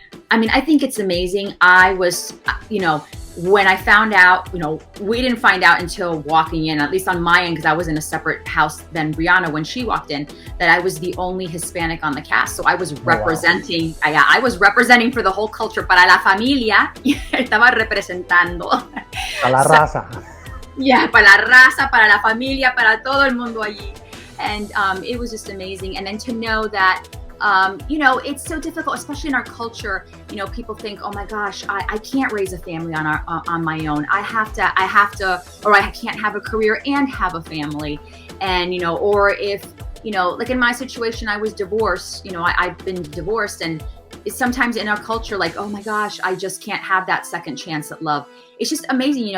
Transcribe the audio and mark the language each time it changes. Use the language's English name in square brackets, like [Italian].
[English] I think it's amazing. I was, when I found out, we didn't find out until walking in, at least on my end, because I was in a separate house than Breana when she walked in, that I was the only Hispanic on the cast. So I was representing, I was representing for the whole culture. [Spanish] Para la familia, estaba representando. Para la raza. Yeah, para la raza, para la familia, para todo el mundo allí. [English] And it was just amazing. And then to know that, it's so difficult, especially in our culture. People think, oh my gosh, I can't raise a family on my own. I have to, or I can't have a career and have a family. And, or if, like in my situation, I was divorced, I've been divorced, and it's sometimes in our culture, like, oh my gosh, I just can't have that second chance at love. It's just amazing.